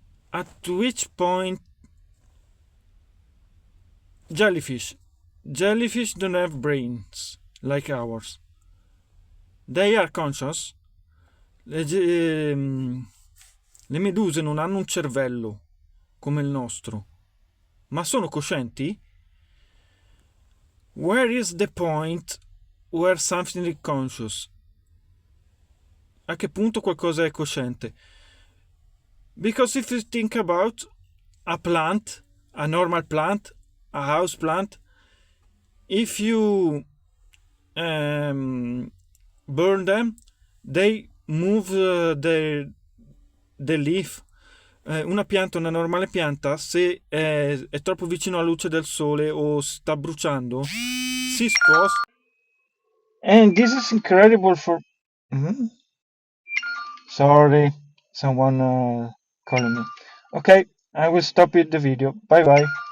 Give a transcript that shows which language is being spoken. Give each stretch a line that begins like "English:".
English: At which point jellyfish don't have brains like ours. They are conscious.
Italian: Le meduse non hanno un cervello come il nostro, ma sono coscienti?
English: Where is the point where something is conscious?
Italian: A che punto qualcosa è cosciente?
English: Because if you think about a plant, a normal plant, a house plant, if you burn them, they move the leaf.
Italian: Una normale pianta, se è troppo vicino alla luce del sole o sta bruciando, si sposta.
English: And this is incredible for... Sorry, someone calling me. Okay, I will stop the video. Bye bye.